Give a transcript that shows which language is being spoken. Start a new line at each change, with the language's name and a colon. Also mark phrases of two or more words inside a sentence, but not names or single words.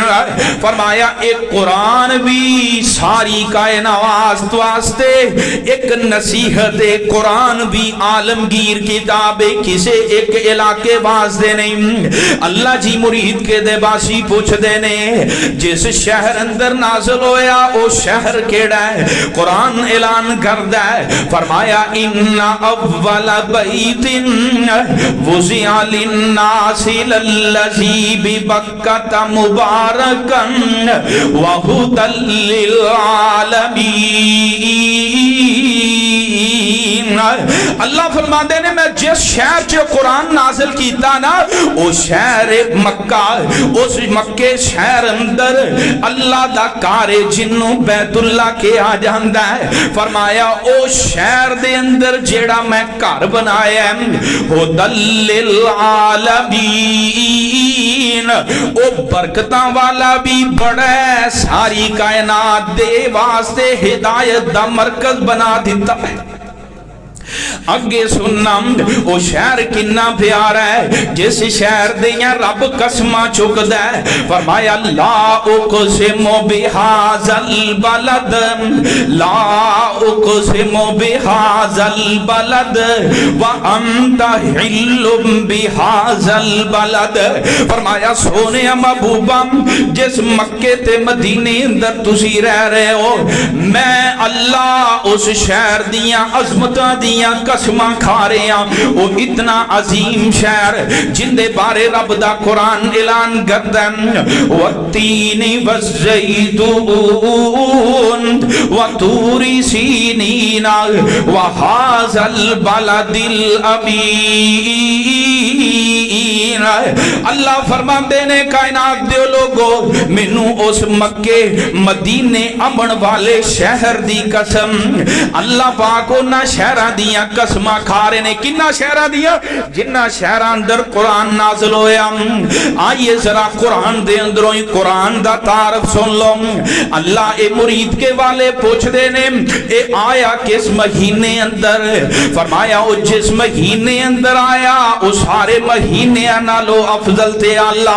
Punjabi: فرمایا ایک قرآن بھی ساری کائنات واسطے ایک نصیحت قرآن بھی عالمگیر کتاب کسے ایک علاقے واسطے نہیں. اللہ جی مرید کے دے باسی پوچھ دینے جس شہر اندر نازل ہویا او شہر کیڑا ہے؟
Arabic: قرآن اعلان کردہ ہے فرمایا ان اول بیت وزع للناس للذی ببکۃ مبارکا وہدی للعالمین.
Punjabi: اللہ فرماندے نے میں جس شہر چ قرآن نازل کیتا نا او شہر مکہ، اس مکے شہر اندر اللہ دا کار جنوں بیت اللہ کے آ جاندا ہے۔ فرمایا او شہر دے اندر جیڑا میں گھر بنایا ہے
Arabic: ہدی للعالمین،
Punjabi: او برکتاں والا بھی بڑا ہے، ساری کائنات دے واسطے ہدایت دا مرکز بنا دیتا ہے۔ اگے سننا او شہر کنا پیارا ہے جس شہر دیاں رب قسماں چکدا ہے۔
Arabic: فرمایا لا اقسم بہذا البلد، لا اقسم بہذا البلد وانت حل بہذا البلد۔
Punjabi: فرمایا سونے محبوبا جس مکے تے مدینے اندر تسی رہ رہے ہو، میں اللہ اس شہر دیاں عظمتاں دیاں قسماں کھا رہے ہیں، وہ اتنا عظیم شہر جن دے بارے رب دا قرآن اعلان کردا ہے
Arabic: والتین والزیتون وطور سینین وہذا البلد الامین۔
Punjabi: اللہ فرماندے نے کائنات دے لوگو مینوں اس مکے مدینے امن والے شہر دی قسم، اللہ پاک انہاں شہراں دیاں قسماں کھا رہے نے۔ کنہ شہراں دیاں؟ جنہ شہراں اندر قرآن نازل ہویا۔ آئیے ذرا قرآن دے اندروں ہی قرآن دا تعارف سن لو۔ اللہ اے مرید کے والے پوچھ دے نے اے آیا کس مہینے اندر؟ فرمایا او جس مہینے اندر آیا او سارے مہینے نالو افضل تے عالم۔